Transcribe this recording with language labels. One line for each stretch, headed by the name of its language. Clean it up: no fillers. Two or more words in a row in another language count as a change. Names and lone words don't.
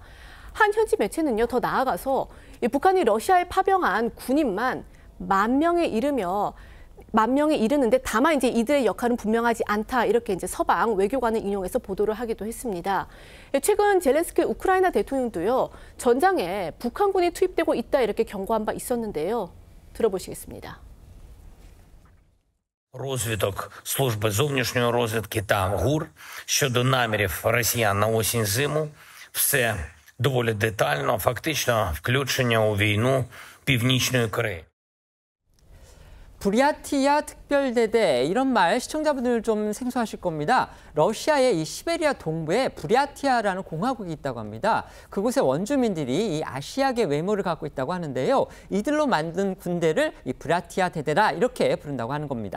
Korean: 한 현지 매체는요, 더 나아가서 이 북한이 러시아에 파병한 군인만 10,000명에 이르는데 다만 이제 이들의 역할은 분명하지 않다, 이렇게 이제 서방 외교관을 인용해서 보도를 하기도 했습니다. 최근 젤렌스키 우크라이나 대통령도요, 전장에 북한군이 투입되고 있다, 이렇게 경고한 바 있었는데요. 들어보시겠습니다.
Ukrainian: Розвиток служби зовнішньої розвідки та ГУР щодо намірів росіян на осінь-зиму – все доволі детально, фактично включення у війну Північної Кореї.
Korean: 브랴티아 특별대대, 이런 말 시청자분들 좀 생소하실 겁니다. 러시아의 이 시베리아 동부에 브랴티아라는 공화국이 있다고 합니다. 그곳의 원주민들이 이 아시아계 외모를 갖고 있다고 하는데요. 이들로 만든 군대를 이 브랴티아 대대라, 이렇게 부른다고 하는 겁니다.